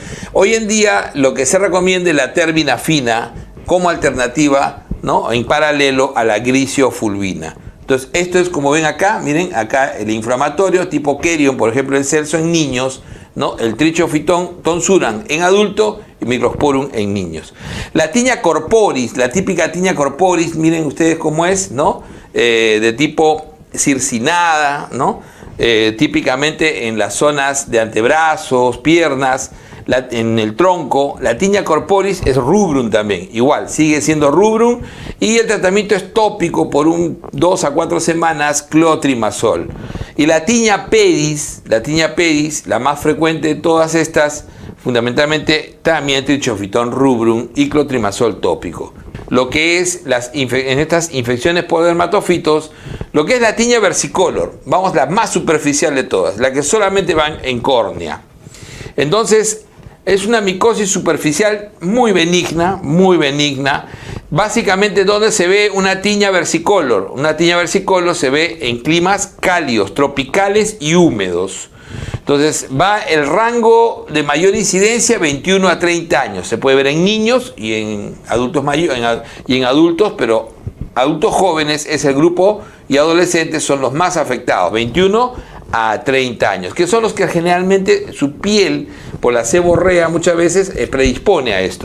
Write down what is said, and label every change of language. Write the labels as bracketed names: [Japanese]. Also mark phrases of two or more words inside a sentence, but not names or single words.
[Spanish] Hoy en día lo que se recomienda es la terbinafina como alternativa, ¿no? En paralelo a la Grisiofulvina. Entonces esto es como ven acá, miren acá el inflamatorio tipo Querion, por ejemplo el Celso en niños, ¿no? El Trichophyton tonsuran en adulto y Microsporum en niños. La tinea corporis, la típica tinea corporis, miren ustedes cómo es, ¿no? De tipo circinada, ¿no? Típicamente en las zonas de antebrazos, piernas, en el tronco. La tinea corporis es rubrum también, igual, sigue siendo rubrum, y el tratamiento es tópico por 2 a 4 semanas, clotrimazol. Y la tinea pedis, la más frecuente de todas estas, fundamentalmente también Trichophyton rubrum y clotrimazol tópico. Lo que es en estas infecciones por dermatofitos, lo que es la tinea versicolor, vamos, la más superficial de todas, la que solamente van en córnea. Entonces, es una micosis superficial muy benigna, básicamente donde se ve una tinea versicolor. Una tinea versicolor se ve en climas cálidos, tropicales y húmedos. Entonces va el rango de mayor incidencia 21 a 30 años. Se puede ver en niños y en adultos adultos, pero adultos jóvenes es el grupo y adolescentes son los más afectados, 21 a 30 años, que son los que generalmente su piel por la seborrea muchas veces predispone a esto.